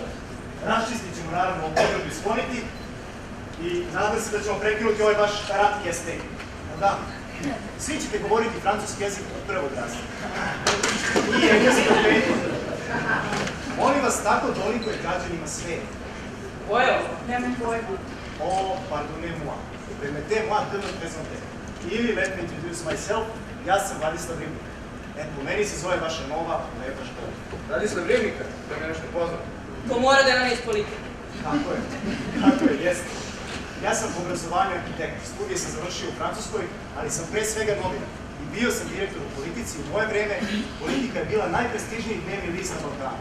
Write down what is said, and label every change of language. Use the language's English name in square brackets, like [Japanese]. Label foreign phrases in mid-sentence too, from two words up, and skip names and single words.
[Serbian] Raščistit ćemo naravno ovu odredbu i skloniti i nadam se da ćemo prekinuti ovaj baš rat kestej. Da, svi ćete govoriti francuski jezik od prvog razreda. I engleski od petog. Molim vas tako toliko i građanima sveta. Koje je ovo? Nemam pojma. [French] Pardonnez-moi. Permettez-moi de me présenter. [English] Ili let me introduce myself, [Serbian] ja sam Vladislav Ribnikar. Po meni se zove vaša nova lepa škola. Vladislav Ribnikar, to mi je nešto poznato. To mora da nam je iz politike. Tako je, jeste. Ja sam po obrazovanju arhitekt. Studije sam završio u Francuskoj, ali sam pre svega novinar. I bio sam direktor u politici, u moje vreme politika je bila najprestižniji dnevni list na Balkanu.